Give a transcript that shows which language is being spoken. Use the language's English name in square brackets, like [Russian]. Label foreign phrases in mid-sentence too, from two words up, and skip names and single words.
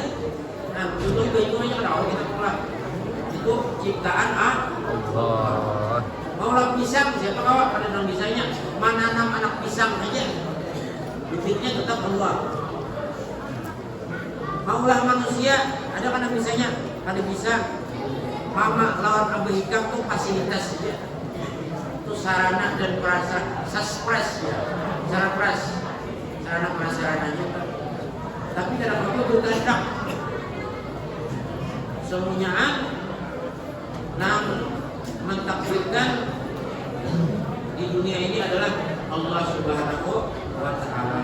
[Banjar] Nah, contoh banyu aja kalau kita pulang itu ciptaan Allah. Maulah pisang, siapa tahu ada yang bisanya menanam anak pisang aja, bibitnya tetap Allah. Maulah manusia, ada kan bisanya, ada bisa. Mama lawan Abu Hikam tuh fasilitas saja, itu sarana dan prasarana, saspres ya, sarana prasarananya. Tapi kadang-kadang berkehendak semuanya mentakdirkan di dunia ini adalah Allah [Arabic] سبحانه وتعالى.